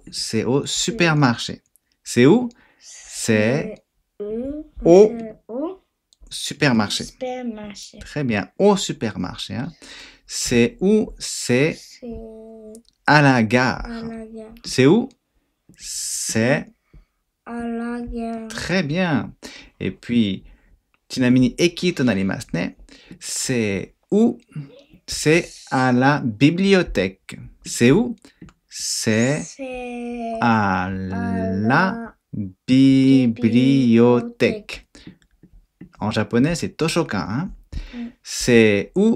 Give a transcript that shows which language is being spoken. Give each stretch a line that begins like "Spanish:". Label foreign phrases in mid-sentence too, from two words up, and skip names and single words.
French: C'est au supermarché. C'est où? C'est au supermarché. Supermarché. Très bien. Au supermarché. Hein. C'est où? C'est C'est à la gare. à la gare. C'est où? C'est À la gare. très bien. Et puis,
Japanese: ちなみに駅となりますね。
French: C'est où? C'est à la bibliothèque. C'est où? C'est C'est à la bibliothèque. En japonais, c'est toshokan. Hein? C'est où?